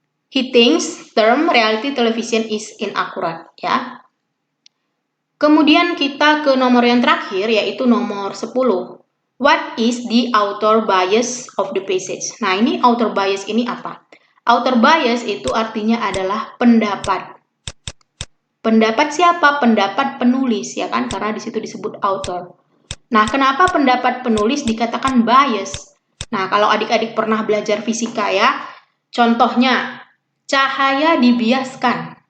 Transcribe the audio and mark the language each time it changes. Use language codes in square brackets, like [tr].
[en] he thinks term reality television is inaccurate, ya. [id] Kemudian kita ke nomor yang terakhir, yaitu nomor 10. [en] What is the author bias of the passage? [id] Nah, ini author bias ini apa? Author bias itu artinya adalah pendapat. Pendapat siapa? Pendapat penulis, ya kan? Karena di situ disebut author. Nah, kenapa pendapat penulis dikatakan bias? Nah, kalau adik-adik pernah belajar fisika ya, contohnya cahaya dibiaskan.